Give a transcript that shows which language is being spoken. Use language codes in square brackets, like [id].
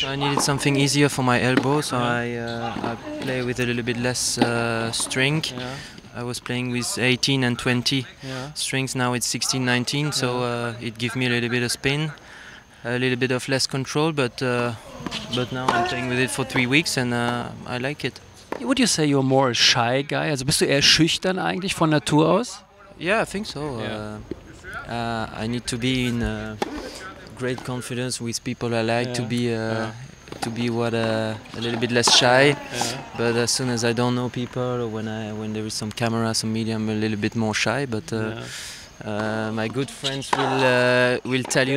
[en] So I needed something easier for my elbow, so I play with a little bit less string. I was playing with 18 and 20 strings, now it's 16, 19, so it gives me a little bit of spin, a little bit of less control, but now I'm playing with it for 3 weeks and I like it. Would you say you're more a shy guy? [de] Also bist du eher schüchtern eigentlich von Natur aus? [en] Yeah, I think so. I need to be in great confidence with people I like, to be a little bit less shy, but as soon as I don't know people or when there is some camera, some media, I'm a little bit more shy. But my good friends will tell you